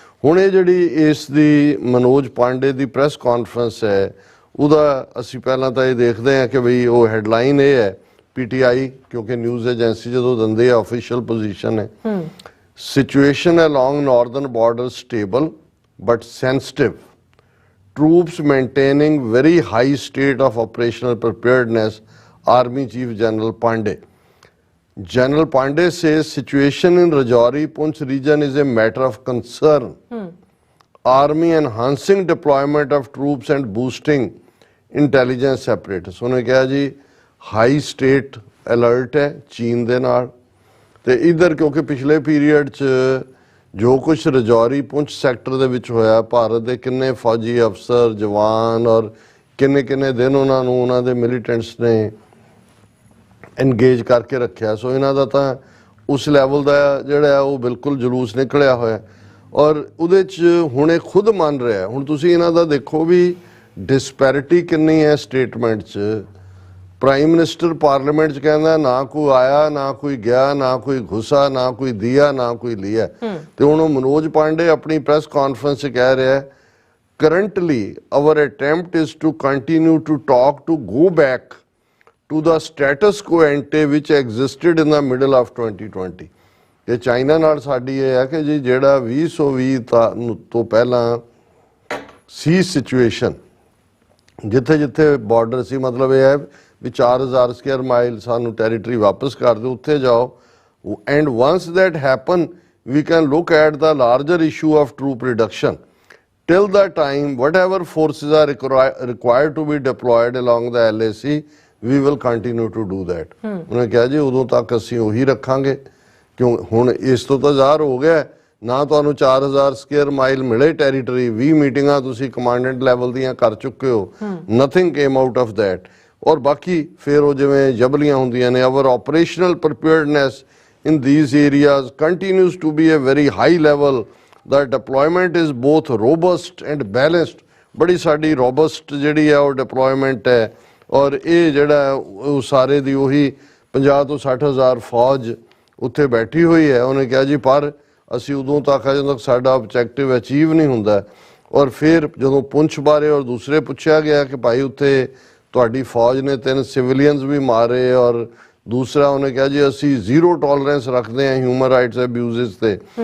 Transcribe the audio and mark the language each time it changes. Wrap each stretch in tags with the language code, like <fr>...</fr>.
<pa>ਹੁਣ ਇਹ ਜਿਹੜੀ ਇਸ ਦੀ ਮਨੋਜ ਪਾਂਡੇ ਦੀ ਪ੍ਰੈਸ ਕਾਨਫਰੰਸ ਹੈ ਉਹਦਾ ਅਸੀਂ ਪਹਿਲਾਂ ਤਾਂ ਇਹ ਦੇਖਦੇ ਹਾਂ ਕਿ ਬਈ ਉਹ ਹੈਡਲਾਈਨ ਇਹ ਹੈ ਪੀਟੀਆਈ ਕਿਉਂਕਿ ਨਿਊਜ਼ ਏਜੰਸੀ ਜਦੋਂ ਦਿੰਦੇ ਆ ਆਫੀਸ਼ੀਅਲ ਪੋਜੀਸ਼ਨ ਹੈ, situation</pa> <en>along northern border stable but sensitive, troops maintaining very high state of operational preparedness, Army Chief General Pandey. General Pandey says situation in Rajouri Poonch region is a matter of concern. Army enhancing deployment of troops and boosting intelligence apparatus.</en> <pa>ਉਹਨੇ ਕਿਹਾ ਜੀ high state alert ਹੈ ਚੀਨ ਦੇ ਨਾਲ ਤੇ ਇਧਰ ਕਿਉਂਕਿ ਪਿਛਲੇ ਪੀਰੀਅਡ 'ਚ ਜੋ ਕੁਛ ਰਜੌਰੀ ਪੁੰਛ ਸੈਕਟਰ ਦੇ ਵਿੱਚ ਹੋਇਆ, ਭਾਰਤ ਦੇ ਕਿੰਨੇ ਫੌਜੀ ਅਫਸਰ ਜਵਾਨ ਔਰ ਕਿੰਨੇ ਦਿਨ ਉਹਨਾਂ ਨੂੰ ਉਹਨਾਂ ਦੇ ਮਿਲੀਟੈਂਟਸ ਨੇ ਐਨਗੇਜ ਕਰਕੇ ਰੱਖਿਆ। ਸੋ ਇਹਨਾਂ ਦਾ ਤਾਂ ਉਸ ਲੈਵਲ ਦਾ ਜਿਹੜਾ ਉਹ ਬਿਲਕੁਲ ਜਲੂਸ ਨਿਕਲਿਆ ਹੋਇਆ ਔਰ ਉਹਦੇ 'ਚ ਹੁਣ ਇਹ ਖੁਦ ਮੰਨ ਰਿਹਾ। ਹੁਣ ਤੁਸੀਂ ਇਹਨਾਂ ਦਾ ਦੇਖੋ ਵੀ ਡਿਸਪੈਰਿਟੀ ਕਿੰਨੀ ਹੈ ਸਟੇਟਮੈਂਟ 'ਚ। ਪ੍ਰਾਈਮ ਮਿਨਿਸਟਰ ਪਾਰਲੀਮੈਂਟ 'ਚ ਕਹਿੰਦਾ ਨਾ ਕੋਈ ਆਇਆ ਨਾ ਕੋਈ ਗਿਆ ਨਾ ਕੋਈ ਘੁਸਾ ਨਾ ਕੋਈ ਦਿਆ ਨਾ ਕੋਈ ਲਿਆ। ਤੇ ਹੁਣ ਉਹ ਮਨੋਜ ਪਾਂਡੇ ਆਪਣੀ ਪ੍ਰੈਸ ਕਾਨਫਰੰਸ 'ਚ ਕਹਿ ਰਿਹਾ</pa> <en>currently our attempt is to continue to talk to go back to the status quo ante which existed in the middle of 2020।</en> <pa>ਤੇ ਚਾਈਨਾ ਨਾਲ ਸਾਡੀ ਇਹ ਹੈ ਕਿ ਜੀ ਜਿਹੜਾ 2020 ਤੋਂ ਪਹਿਲਾਂ ਸੀ ਸਿਚੁਏਸ਼ਨ ਜਿੱਥੇ ਬਾਰਡਰ ਸੀ, ਮਤਲਬ ਇਹ ਹੈ ਵੀ 4000 ਸਕੁਅਰ ਮਾਈਲ ਸਾਨੂੰ ਟੈਰੀਟਰੀ ਵਾਪਸ ਕਰ ਦਿਓ, ਉੱਥੇ ਜਾਓ।</pa> <en>And once that happen, we can look at the larger issue of troop reduction. Till the time, whatever forces are required to be deployed along the LAC, we will continue to do that.</en> <pa>ਉਹਨੇ ਕਿਹਾ ਜੀ ਉਦੋਂ ਤੱਕ ਅਸੀਂ ਉਹੀ ਰੱਖਾਂਗੇ, ਕਿਉਂ ਹੁਣ ਇਸ ਤੋਂ ਤਾਂ ਜ਼ਾਹਰ ਹੋ ਗਿਆ ਨਾ ਤੁਹਾਨੂੰ 4000 ਸਕੁਅਰ ਮਾਈਲ ਮਿਲੇ ਟੈਰੀਟਰੀ, 20 ਮੀਟਿੰਗਾਂ ਤੁਸੀਂ ਕਮਾਂਡੈਂਟ ਲੈਵਲ ਦੀਆਂ ਕਰ ਚੁੱਕੇ ਹੋ,</pa> <en>Nothing came out of that.</en> <pa>ਔਰ ਬਾਕੀ ਫਿਰ ਉਹ ਜਿਵੇਂ ਜਬਲੀਆਂ ਹੁੰਦੀਆਂ ਨੇ,</pa> <en>Our operational preparedness in these areas continues to be a very high level. The deployment is both robust and balanced.</en> <pa>बड़ी साड़ी robust ਜਿਹੜੀ ਹੈ ਉਹ deployment ਹੈ, ਔਰ ਇਹ ਜਿਹੜਾ ਉਹ ਸਾਰੇ ਦੀ ਉਹੀ 50 ਤੋਂ 60 ਹਜ਼ਾਰ ਫੌਜ ਉੱਥੇ ਬੈਠੀ ਹੋਈ ਹੈ। ਉਹਨੇ ਕਿਹਾ ਜੀ ਪਰ ਅਸੀਂ ਉਦੋਂ ਤੱਕ ਜਦੋਂ ਤੱਕ ਸਾਡਾ ਆਬਜੈਕਟਿਵ ਅਚੀਵ ਨਹੀਂ ਹੁੰਦਾ। ਔਰ ਫਿਰ ਜਦੋਂ ਪੁੰਛ ਬਾਰੇ ਔਰ ਦੂਸਰੇ ਪੁੱਛਿਆ ਗਿਆ ਕਿ ਭਾਈ ਉੱਥੇ ਤੁਹਾਡੀ ਫੌਜ ਨੇ 3 ਸਿਵਿਲੀਅਨਸ ਵੀ ਮਾਰੇ, ਔਰ ਦੂਸਰਾ ਉਹਨੇ ਕਿਹਾ ਜੀ ਅਸੀਂ ਜ਼ੀਰੋ ਟੋਲਰੈਂਸ ਰੱਖਦੇ ਹਾਂ ਹਿਊਮਨ ਰਾਈਟਸ ਅਬਿਊਜ਼ਸ ਤੇ।</pa>